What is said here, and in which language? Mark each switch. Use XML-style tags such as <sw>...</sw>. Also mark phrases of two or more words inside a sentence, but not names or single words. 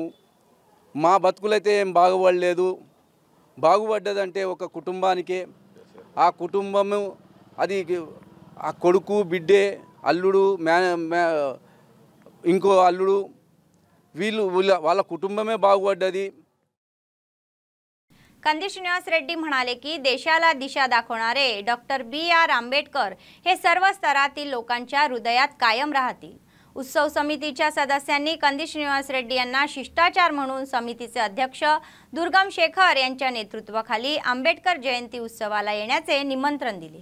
<te>మా బతుకులైతే ఏం బాగుపడలేదు। బాగుపడ్డదంటే ఒక కుటుంబానికే, ఆ కుటుంబము అది ఆ కొడుకు, బిడ్డే, అల్లుడు, ఇంకో అల్లుడు, వాళ్ళ కుటుంబమే బాగుపడ్డది।</te> <mr>कंदी श्रीनिवास रेड्डी म्हणाले की देशाला दिशा दाखवणारे डॉक्टर BR आंबेडकर हे सर्व स्तरातील लोकांच्या हृदयात कायम राहतील। उत्सव समितीच्या सदस्यांनी कंदी श्रीनिवास रेड्डी यांना शिष्टाचार म्हणून समितीचे अध्यक्ष दुर्गम शेखर यांच्या नेतृत्वाखाली आंबेडकर जयंती उत्सवाला येण्याचे निमंत्रण दिले।</mr>